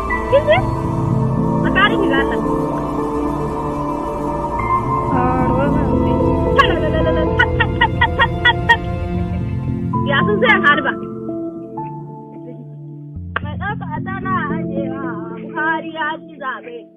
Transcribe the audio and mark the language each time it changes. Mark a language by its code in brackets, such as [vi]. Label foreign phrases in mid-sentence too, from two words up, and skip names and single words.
[ha] Kin ji? Tsakanin ki da Allah. Ah, ruwan zafi. Talalalalalala, tat, tat, tat, tat, tat, tat, tat. Ya sun sai harba. Mai ɗauka a tana ajiyewa, Buhari ya ci zaɓe.